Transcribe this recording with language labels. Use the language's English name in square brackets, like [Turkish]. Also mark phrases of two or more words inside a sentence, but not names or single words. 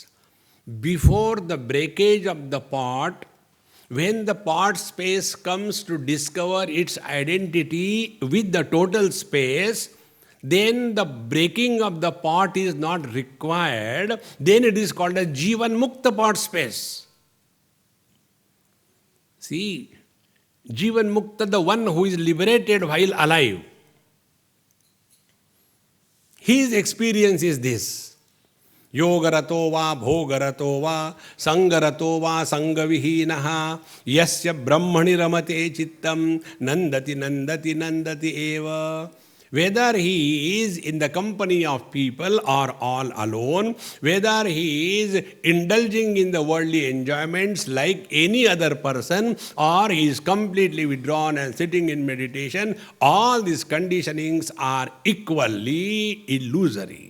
[English] Before the breakage of the pot, when the pot space comes to discover its identity with the total space, then the breaking of the pot is not required. Then it is called a [Sanskrit] जीवन मुक्त [English] pot space. See, [Sanskrit] जीवन मुक्त, [English] the one who is liberated while alive. His experience is this. [Sanskrit] योगरतो वा भोगरतो वा सङ्गरतो वा सङ्गविहीनः यस्य ब्रह्मणि रमते चित्तं नन्दति नन्दति नन्दति एव. [English] Whether he is in the company of people or all alone, whether he is indulging in the worldly enjoyments like any other person, or he is completely withdrawn and sitting in meditation, all these conditionings are equally illusory.